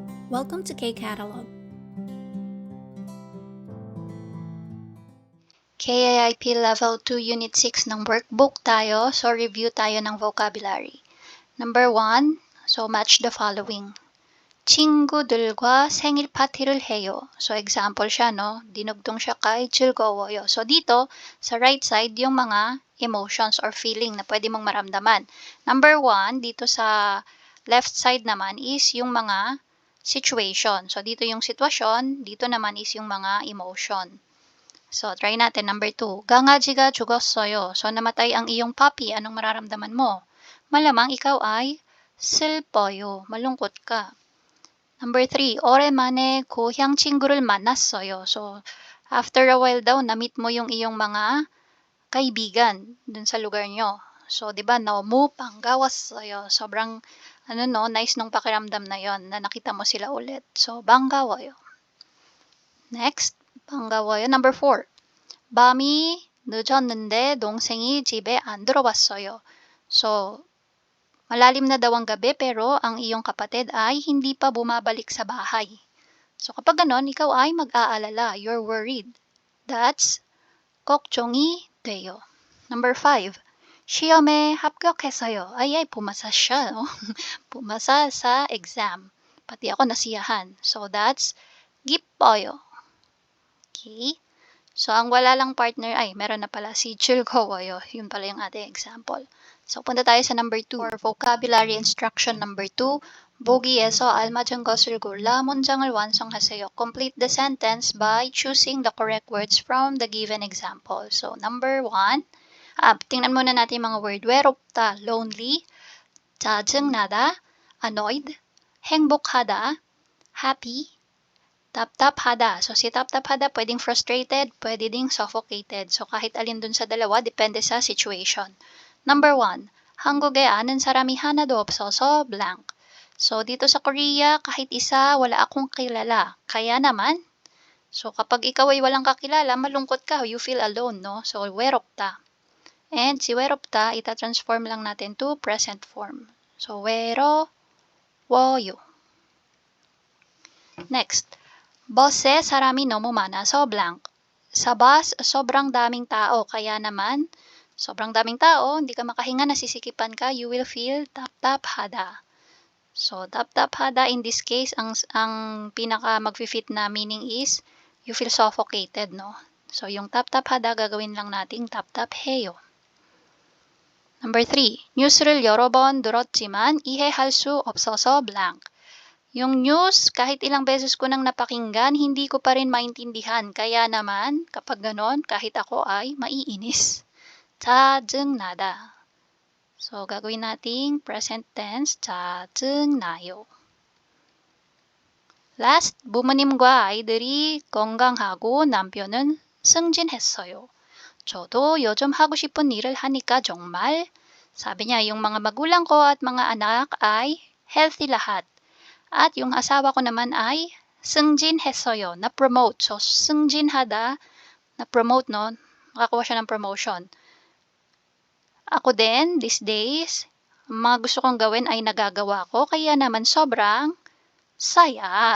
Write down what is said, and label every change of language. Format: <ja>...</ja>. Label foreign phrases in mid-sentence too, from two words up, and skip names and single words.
<en>Welcome to K-Catalog.</en> <tl>KIIP Level 2 Unit 6 ng workbook tayo. So, review tayo ng vocabulary.</tl> <en>Number 1, so match the following.</en> <ko>친구들과 생일 파티를 해요.</ko> <tl>So, example siya, no? Dinugtong siya kay 즐거워요. So, dito, sa</tl> <en>right side,</en> <tl>yung mga</tl> <en>emotions or feeling</en> <tl>na pwede mong maramdaman. Number 1, dito sa</tl> <en>left side</en> <tl>naman is yung mga situation. So, dito yung sitwasyon, dito naman is yung mga emotion. So, try natin. Number 2.</tl> <ko>강아지가 죽었어요.</ko> <tl>So, namatay ang iyong puppy. Anong mararamdaman mo? Malamang ikaw ay 슬퍼요. Malungkot ka.</tl> <en>Number 3.</en> <ko>오랜만에 고향 친구를 만났어요.</ko> <tl>So,</tl> <en>after a while</en> <tl>daw, na-meet mo yung iyong mga kaibigan dun sa lugar nyo. So, di ba,</tl> <ko>너무 반가웠어요.</ko> <tl>Sobrang, nice nung pakiramdam na yon na nakita mo sila ulit. So,</tl> <ko>반가워요. Next, 반가워요.</ko> <en>Number 4.</en> <ko>밤이 늦었는데 동생이 집에 안 들어왔어요.</ko> <tl>So, malalim na daw ang gabi pero ang iyong kapatid ay hindi pa bumabalik sa bahay. So, kapag ganon, ikaw ay mag-aalala.</tl> <en>You're worried. That's</en> <ko>걱정이 돼요.</ko> <en>Number 5.</en> <ko>시험에 합격했어요.</ko> <tl>Ay, pumasa siya, no? Pumasa sa exam. Pati ako nasiyahan.</tl> <en>So, that's</en> <tl>기뻐요. Okay? So, ang wala lang partner ay meron na pala si 즐거워요. Yun pala yung ating example. So, punta tayo sa number 2.</tl> <en>For vocabulary instruction number 2,</en> <ko>보기에서 알맞은 것을 골라 문장을 완성하세요.</ko> <en>Complete the sentence by choosing the correct words from the given example. So, number 1,</en> <tl>tingnan muna natin yung mga word.</tl> <ko>외롭다, lonely, 짜증나다, annoyed, 행복하다, happy, 답답하다.</ko> <tl>So, si 답답하다 pwedeng frustrated, pwede ding suffocated. So, kahit alin dun sa dalawa, depende sa situation.</tl> <en>Number 1,</en> <ko>한국에 아는 사람이 하나도 없어서 blank.</ko> <tl>So, dito sa Korea, kahit isa, wala akong kilala. Kaya naman, so kapag ikaw ay walang kakilala, malungkot ka,</tl> <en>you feel alone, no? So,</en> <ko>외롭다.</ko> <tl>And si 외롭다, ita-transform lang natin</tl> <en>to present form.</en> <ko>So, 외로워요. Next, bus에 사람이 너무 많아서 blank.</ko> <tl>Sa bus, sobrang daming tao. Kaya naman, sobrang daming tao, hindi ka makahinga, nasisikipan ka,</tl> <en>you will feel 답답하다. So, 답답하다 in this case,</en> <tl>ang pinaka mag-fit na meaning is,</tl> <en>you feel suffocated,</en> <tl>no? So, yung 답답하다, gagawin lang nating 답답해요.</tl> <en>Number 3,</en> <ko>뉴스를 여러 번 들었지만 이해할 수 없어서 blank.</ko> <tl>Yung news, kahit ilang beses ko nang napakinggan, hindi ko pa rin maintindihan. Kaya naman, kapag ganon, kahit ako ay maiinis. 짜증나다. So, gagawin nating</tl> <en>present tense,</en> <ko>짜증나요. Last, 부모님과 아이들이 건강하고 남편은 승진했어요. 저도 요즘 하고 싶은 일을 하니까 정말,</ko> <tl>sabi niya, yung mga magulang ko at mga anak ay healthy lahat. At yung asawa ko naman ay 승진했어요, na-promote. So, 승진하다, na-promote, no? Nakakuha siya ng promotion. Ako din,</tl> <en>these days,</en> <tl>mga gusto kong gawin ay nagagawa ko, kaya naman sobrang saya.</tl>